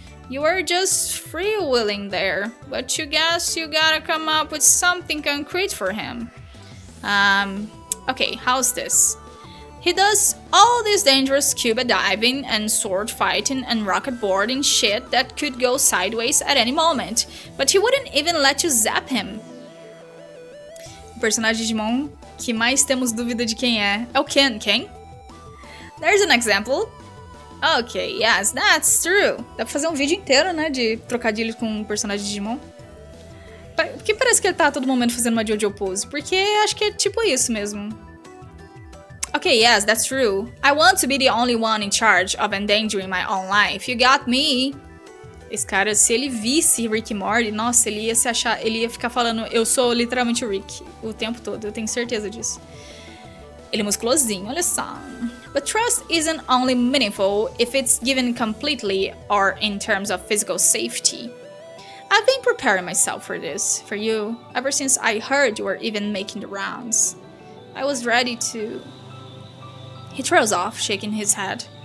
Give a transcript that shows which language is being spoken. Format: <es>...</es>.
<en>You are just freewheeling there, but you guess you gotta come up with something concrete for him. Okay, how's this? He does all this dangerous scuba diving and sword fighting and rocket boarding shit that could go sideways at any moment, but he wouldn't even let you zap him.</en> <pt>O personagem Digimon que mais temos dúvida de quem é o Ken. Quem?</pt> <en>There's an example. Ok, yes, that's true.</en> <pt>Dá pra fazer um vídeo inteiro, né, de trocadilhos com um personagem de Digimon. Porque parece que ele tá a todo momento fazendo uma JoJo pose, porque acho que é tipo isso mesmo.</pt> <en>Ok, yes, that's true. I want to be the only one in charge of endangering my own life. You got me.</en> <pt>Esse cara, se ele visse Rick e Morty, nossa, ele ia ficar falando, eu sou literalmente o Rick o tempo todo, eu tenho certeza disso. Ele é musculosinho, olha só.</pt> <en>But trust isn't only meaningful if it's given completely or in terms of physical safety. I've been preparing myself for this, for you, ever since I heard you were even making the rounds. I was ready to... He trails off, shaking his head.</en>